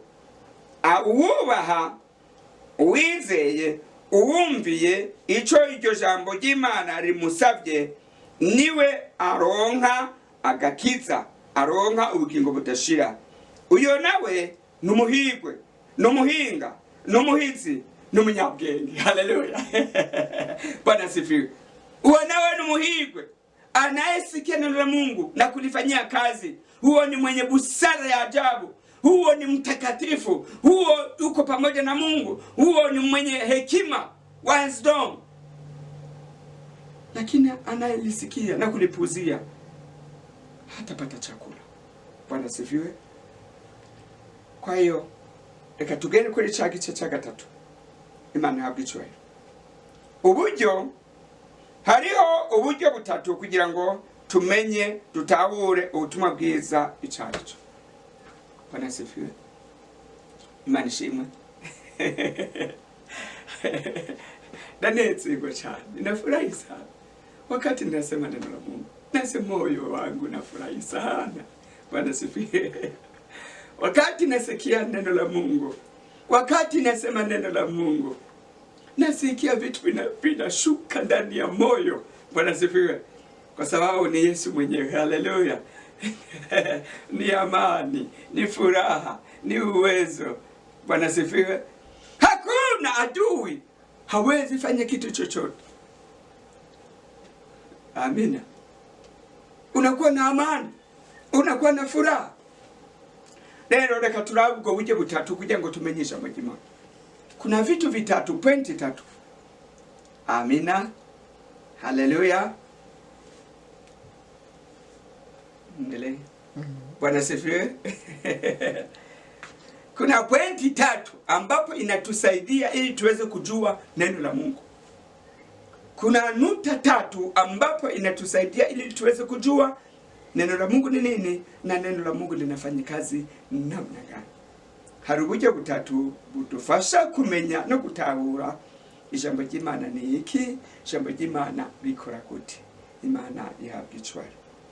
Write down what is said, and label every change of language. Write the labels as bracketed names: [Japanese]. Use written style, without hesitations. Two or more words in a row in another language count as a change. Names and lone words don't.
[Rundi] Uwubaha, uwizeye, uwumviye ico iryo jambo ry'Imana rimusavye, niwe aronka agakiza, aronka ubugingo budashira. Uyo nawe numuhigwe, numuhinga, numuhizi, numunyabwenge. [Swahili] Haleluya. Bwana sifiwe. [Rundi] Uyo nawe numuhigwe, [Swahili] anayesikia neno la Mungu na kulifanyia kazi. huo ni mwenye busara ya ajabu, huo ni mtakatifu, huo uko pamoja na Mungu, huo ni mwenye hekima, wisdom. Lakini anayelisikia na kulipuzia hatapata chakula. Bwana sifiwe. Kwa hiyo [Rundi] reka tugende kuri cya gice cya gatatu. Imana ihabwe icyubahiro. Uburyo, hariho uburyo butatu kugira ngo tumenye dutahure ubutumwa bwiza icarico. [Swahili] Bwana sifiwe. [Rundi] Imana ishimwe. Nanezerwa cyane, [Swahili] ninafurahi sana wakati ninasema neno la Mungu. Nasi moyo wangu nafurahi sana. Bwana sifiwe. Wakati nasikia neno la Mungu, wakati nasema neno la Mungu, nasikia vitu vinashuka ndani ya moyo. Bwana sifiwe. Kwa sababu ni Yesu mwenyewe. Haleluya. Ni amani, ni furaha, ni uwezo. Bwana sifiwe. Hakuna adui hawezi fanya kitu chochote. Amina. Unakuwa na amani, unakuwa na furaha. [Rundi] Lero reka turabe ubwo buryo butatu kugira ngo tumenyeshe amajima. [Swahili] Kuna vitu vitatu, pointi tatu. Amina. Haleluya. Ndele. Bwana sifiwe. Kuna pointi tatu ambapo inatusaidia ili tuweze kujua neno la Mungu. Kuna nukta tatu ambapo inatusaidia ili tuweze kujua neno la Mungu ni nini na neno la Mungu linafanya kazi namna gani. [Rundi] Hari uburyo butatu budufasha kumenya no gutahura ijambo ry'Imana ni iki, ijambo ry'Imana rikora gute. Imana ihabwe icyubahiro.